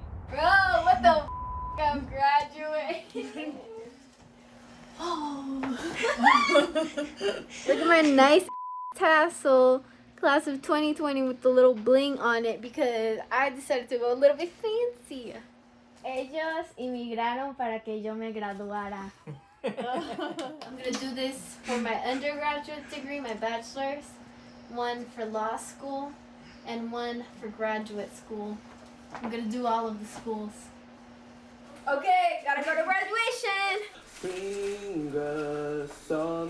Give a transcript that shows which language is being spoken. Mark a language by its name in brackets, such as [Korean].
[English] Bro, what the f***? I'm graduating. Oh. Look at my nice tassel, class of 2020 with the little bling on it because I decided to go a little bit fancy. [Spanish] Ellos inmigraron para que yo me graduara. [English] I'm gonna do this for my undergraduate degree, my bachelor's, one for law school, and one for graduate school. I'm gonna do all of the schools. Okay, gotta go to graduation. Sing a song.